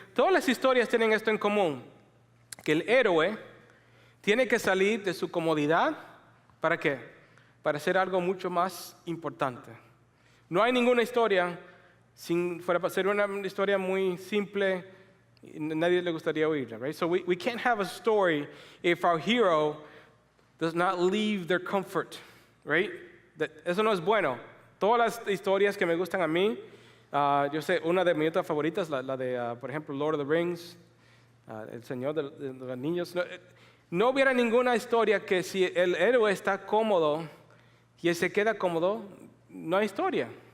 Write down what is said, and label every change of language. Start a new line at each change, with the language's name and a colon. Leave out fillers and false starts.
Spanish: Todas las historias tienen esto en común, que el héroe tiene que salir de su comodidad. ¿Para qué? Para hacer algo mucho más importante. No hay ninguna historia, fuera para ser una historia muy simple, nadie le gustaría oírla, right?
English: So we can't have a story if our hero does not leave their comfort, right?
Spanish: Eso no es bueno. Todas las historias que me gustan a mí, yo sé, una de mis otras favoritas, la de, por ejemplo, Lord of the Rings, El Señor de los Niños. No hubiera ninguna historia que si el héroe está cómodo y él se queda cómodo, no hay historia.